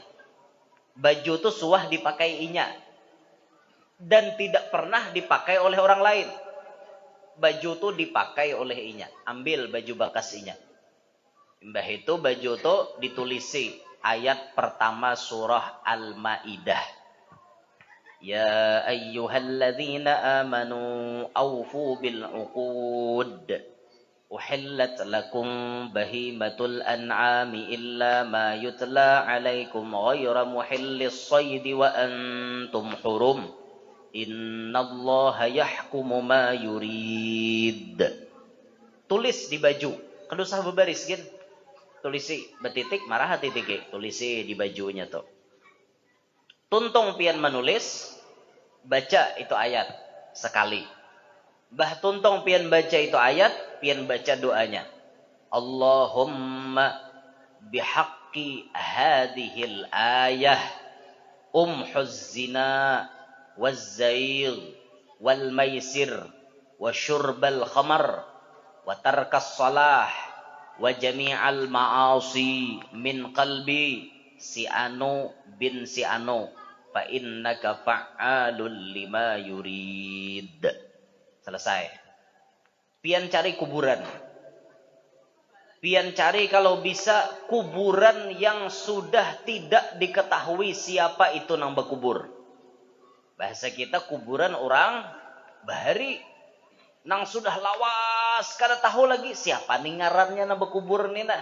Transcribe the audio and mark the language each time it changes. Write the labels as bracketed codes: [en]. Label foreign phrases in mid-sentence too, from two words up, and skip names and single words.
[bjn] Baju itu suah dipakai inya dan tidak pernah dipakai oleh orang lain. Baju itu dipakai oleh inya. Ambil baju bekas inya. Mbah itu baju itu ditulisi ayat pertama surah Al-Maidah. [ar] يا أيها الذين آمنوا أوفوا بالعقود. أحلت لكم بهيمة الأنعام إلا ما يتلى عليكم غير محلي الصيد وأنتم حرم. إن الله يحكم ما يريد. [bjn] Tulis di baju. Kada usah berbaris kan. Tulisi betitik marah titik tulisi di bajunya tuh. Tuntung pian menulis, baca itu ayat sekali. Bah tuntung pian baca itu ayat, pian baca doanya. [ar] اللهم بحق هذه الآية امح الزنا والزيغ والميسر وشرب الخمر وترك الصلاة وجميع المعاصي من قلب [bjn] si anu [ar] bin [bjn] si anu [ar] فإنك فعال لما يريد. Selesai. [bjn] Pian cari kuburan. Pian cari kalau bisa kuburan yang sudah tidak diketahui siapa itu nang berkubur. Bahasa kita kuburan orang bahari nang sudah lawas, kada tahu lagi siapa nih ngarannya nang berkubur nih nah.